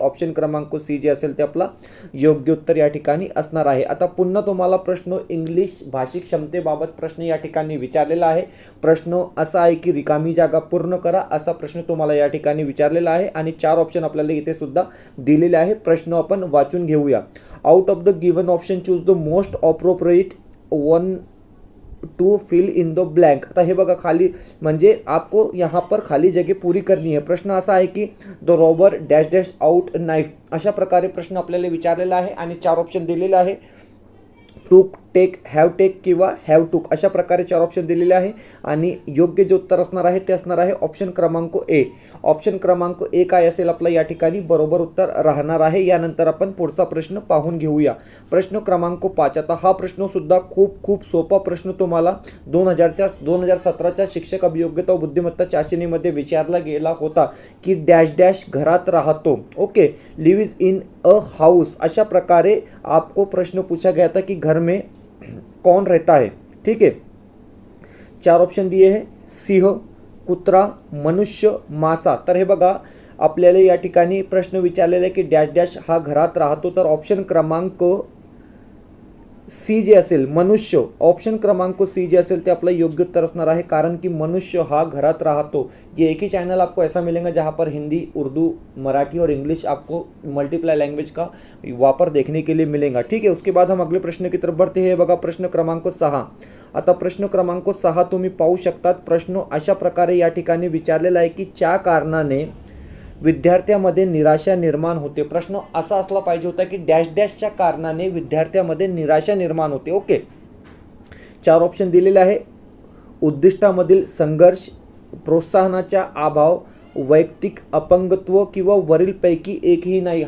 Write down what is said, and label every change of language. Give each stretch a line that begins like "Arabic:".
Marathi: Option क्रमांक C जे असेल ते आपला योग्य उत्तर या ठिकाणी असणार आहे। आता पुन्हा तुम्हाला प्रश्न इंग्लिश भाषिक क्षमतेबाबत प्रश्न या ठिकाणी विचारलेला आहे। प्रश्न असा आहे की रिकामी जागा पूर्ण करा, असा प्रश्न तुम्हाला या ठिकाणी विचारलेला आहे। आणि 4 ऑप्शन आपल्याला इथे सुद्धा दिलेले आहे। प्रश्न आपण वाचून घेऊया।
English: Out of the given option choose the most appropriate one two fill in the blank.
Marathi: आता हे बघा, खाली म्हणजे
Hindi: आपको यहाँ पर खाली जगह पूरी करनी है।
Marathi: प्रश्न असा आहे की
English: the robber dash dash out knife,
Marathi: अशा प्रकारे प्रश्न आपल्याला विचारलेला आहे। आणि 4 ऑप्शन दिलेले आहे। टेक, हॅव टेक किंवा हॅव टूक अशा प्रकारे 4 ऑप्शन दिलेले आहे आणि योग्य जे उत्तर असणार आहे ते असणार आहे ऑप्शन क्रमांक ए. ऑप्शन क्रमांक ए काय असेल आपलं या ठिकाणी बरोबर उत्तर राहणार आहे. यानंतर आपण पुढचा प्रश्न पाहून घेऊया. प्रश्न क्रमांक 5. आता हा प्रश्न सुद्धा खूप सोपा प्रश्न तुम्हाला 2017च्या शिक्षक अभियोग्यता व बुद्धिमत्ता चाचणीमध्ये विचारला गेला होता की डॅश डॅश घरात राहतो.
Hindi: Okay,
English: lives in a house
Marathi: अशा प्रकारे
Hindi: आपको प्रश्न पूछा गया था कि घर में कौन रहता है. ठीक है, 4 ऑप्शन दिए हैं, सिंह, कुत्रा, मनुष्य, मासा.
Marathi: तर हे बघा आपल्याला या ठिकाणी प्रश्न विचारलेला आहे की डॅश डॅश हा घरात राहतो. तर ऑप्शन क्रमांक सी जे असेल मनुष्य, ऑप्शन क्रमांक सी जे असेल ते आपलं योग्य उत्तर असणार आहे. कारण की मनुष्य हा घरात राहतो.
Hindi: ये एक ही चैनल आपको ऐसा मिलेगा जहाँ पर हिंदी, उर्दू, मराठी और इंग्लिश आपको मल्टीप्लाई लैंग्वेज का वहाँ पर देखने के लिए मिलेगा. ठीक है, उसके बाद हम अगले प्रश्न की तरफ बढ़ते हैं.
Marathi: बघा प्रश्न क्रमांक 6. आता प्रश्न क्रमांक 6 तुम्ही पाहू शकतात. प्रश्न अशा प्रकारे या ठिकाणी विचारलेला आहे की ज्या कारणाने विद्यार्थ्यामध्ये निराशा निर्माण होते. प्रश्न असा असला पाहिजे होता की डॅश डॅशच्या कारणाने विद्यार्थ्यामध्ये निराशा निर्माण होते. ओके, 4 ऑप्शन दिलेले आहे. उद्दिष्टामधील संघर्ष, प्रोत्साहनाचा अभाव, वैयक्तिक अपंगत्व किंवा वरीलपैकी एकही नाही.